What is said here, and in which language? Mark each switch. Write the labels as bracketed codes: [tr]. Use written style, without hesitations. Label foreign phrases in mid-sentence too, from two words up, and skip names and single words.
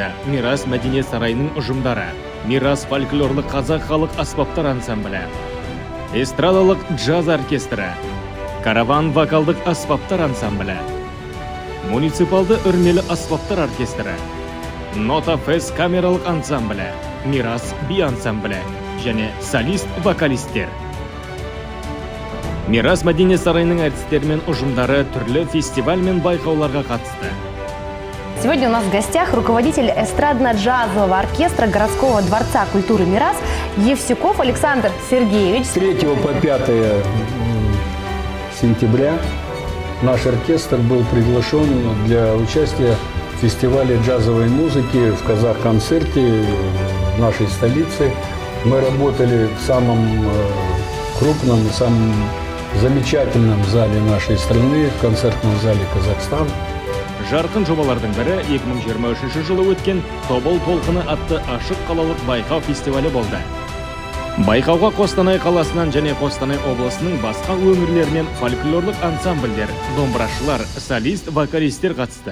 [kk] Мирас мәдениет сарайының ұжымдары: Мирас фольклорлық қазақ халық аспаптар ансамблі, эстрадалық джаз оркестрі, Караван вокалдық аспаптар ансамблі, муниципалды үрмелі аспаптар оркестрі, Нота Фес камералық ансамблі, Мирас би ансамблі және солист-вокалистер. Мирас мәдениет сарайының әртістері мен ұжымдары түрлі фестиваль мен байқауларға қатысты. [ru] Сегодня у нас в гостях руководитель эстрадно-джазового оркестра городского дворца культуры Мирас Евсюков Александр Сергеевич. С 3 по 5 сентября наш оркестр был приглашен для участия в фестивале джазовой музыки в Казах-концерте в нашей столице. Мы работали в самом крупном, самом замечательном зале нашей страны, в концертном зале «Казахстан». [kk] Жарқын жобалардың бірі 2023 жылы өткен «Тобыл толқыны» атты ашық қалалық байқау фестивалі болды. Байқауға Қостанай қаласынан және Қостанай облысының басқа өңірлерінен фольклорлық ансамбльдер, домбырашылар, солист, вокалистер қатысты.